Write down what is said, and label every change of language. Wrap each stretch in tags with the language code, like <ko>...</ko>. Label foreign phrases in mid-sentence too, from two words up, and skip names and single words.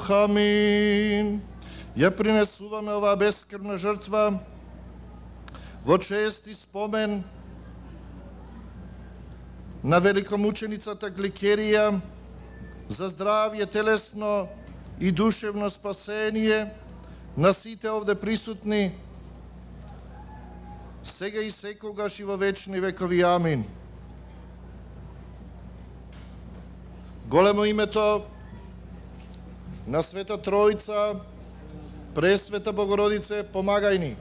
<mk>Амин. Ја принесу вам ова бескрвна жртва во чести спомен на великомаченицата Гликерија за здравје телесно и душевно спасение на сите овде присутни, сега и секогаш и во вечни векови. Амин. Големо името на Света Тројца, Пресвета Богородице, помагај ни.</mk>